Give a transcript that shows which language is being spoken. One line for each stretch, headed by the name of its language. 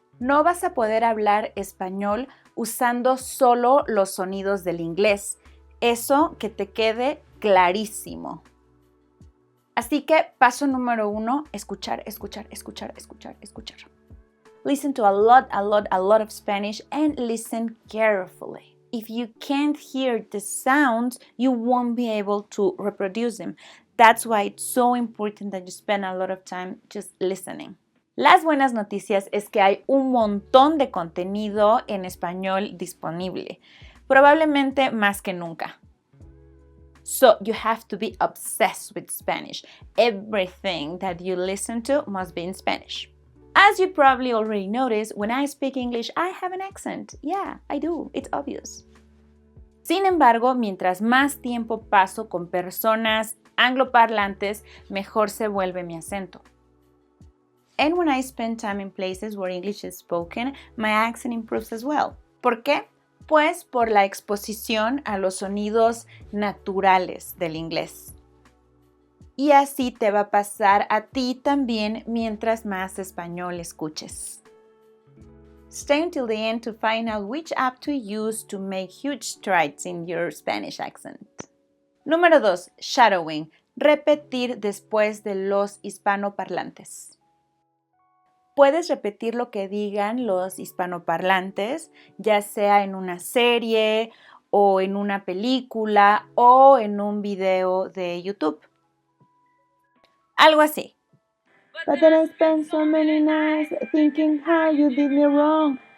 Spanish: No vas a poder hablar español usando solo los sonidos del inglés. Eso que te quede clarísimo. Así que paso número 1, escuchar, escuchar, escuchar, escuchar, escuchar.
English: Listen to a lot of Spanish and listen carefully. If you can't hear the sounds, you won't be able to reproduce them. That's why it's so important that you spend a lot of time just listening.
Spanish: Las buenas noticias es que hay un montón de contenido en español disponible, probablemente más que nunca.
English: So you have to be obsessed with Spanish. Everything that you listen to must be in Spanish. As you probably already noticed, when I speak English, I have an accent. Yeah, I do. It's obvious.
Spanish: Sin embargo, mientras más tiempo paso con personas angloparlantes, mejor se vuelve mi acento.
English: And when I spend time in places where English is spoken, my accent improves as well.
Spanish: ¿Por qué? Pues por la exposición a los sonidos naturales del inglés. Y así te va a pasar a ti también mientras más español escuches.
English: Stay until the end to find out which app to use to make huge strides in your Spanish accent.
Spanish: Número 2. Shadowing. Repetir después de los hispanoparlantes. Puedes repetir lo que digan los hispanoparlantes, ya sea en una serie o en una película o en un video de YouTube. Algo así.
English: But then I spent so many nights thinking how you did me wrong.